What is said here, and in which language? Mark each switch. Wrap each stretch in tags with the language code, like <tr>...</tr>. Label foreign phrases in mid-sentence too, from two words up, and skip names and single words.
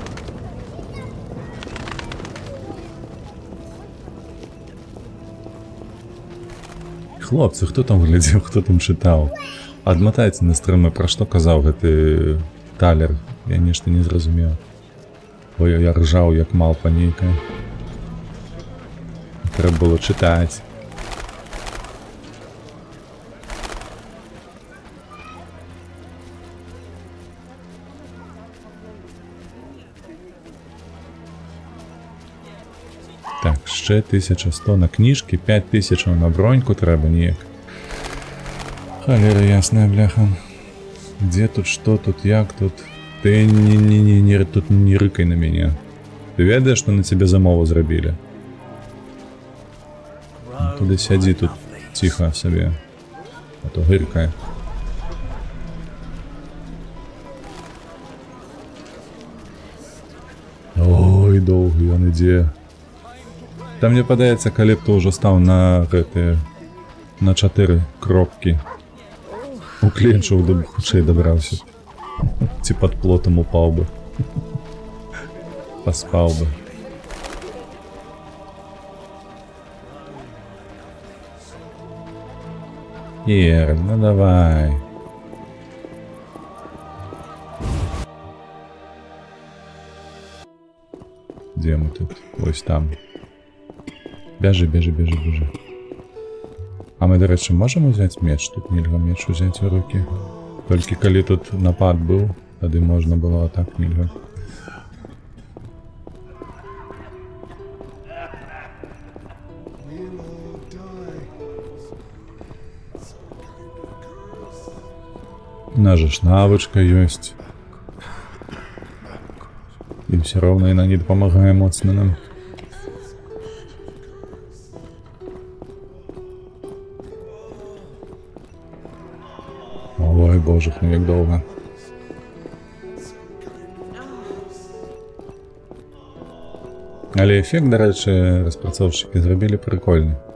<be>Хлопцы, хто там глядзеў, хто там чытаў? Адматайце на стрымы, пра што казаў гэты талер. Я нешта не зразумеў. Ой, я ржаў, як малпа нейкая. Трэба было чытаць.</be> <uk>Так, ще 1100 на книжки, 5000 на броньку треба ніяк.</uk> <be>Холера ясная, бляха.</be> <ru>Где тут, что тут, як тут? Ты тут не рыкай на меня.</ru> <be>Ты ведаешь,</be> <ru>что на тебе</ru> <be>замову зрабілі?</be> <uk>Туди сядзі тут тихо собі.</uk> <be>А то гыркае. Ой, доўгі ён ідзе. Там мне падаецца, калі б ты ўжо стаў на гэтыя... на 4 кропкі. У кленчуў бы хутчэй дабраўся. Ці пад плотам упаў бы. Паспаў бы. Ір, ну давай. Дзе мы тут? Ось там.</be> <uk>Бежи, бежи, бежи, бежи. А мы, до речі, можемо взяти меч? Тут нельга меч взяти у руки. Тільки коли тут напад був, тоді можна було, а так нельга.</uk> <be>У нас же ж навычка ёсць. І</be> <ru>все равно</ru> <be>яна не дапамагае моцна нам.</be> <uk>Ой, боже, ну як довго. Але эфект, до речі, розпрацовщики зробили прикольний.</uk>